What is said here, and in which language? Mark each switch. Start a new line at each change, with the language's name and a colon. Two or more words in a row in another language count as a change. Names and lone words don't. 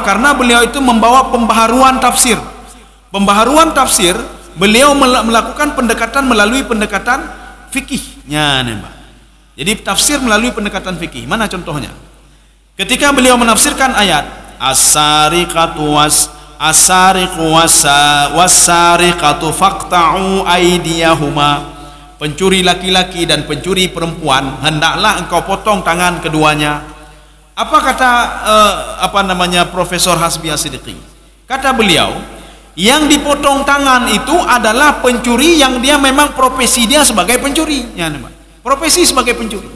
Indonesian: Karena beliau itu membawa pembaharuan tafsir. Pembaharuan tafsir, beliau melakukan pendekatan melalui pendekatan fikih. Nyana, jadi tafsir melalui pendekatan fikih. Mana contohnya? Ketika beliau menafsirkan ayat
Arabic: السارقة السارق والسارقة فاقطعوا أيديهما,
Indonesian: pencuri laki-laki dan pencuri perempuan hendaklah engkau potong tangan keduanya. Apa kata Profesor Hasbi As-Siddiqi? Kata beliau, yang dipotong tangan itu adalah pencuri yang dia memang profesi dia sebagai pencuri, ya, profesi sebagai pencuri.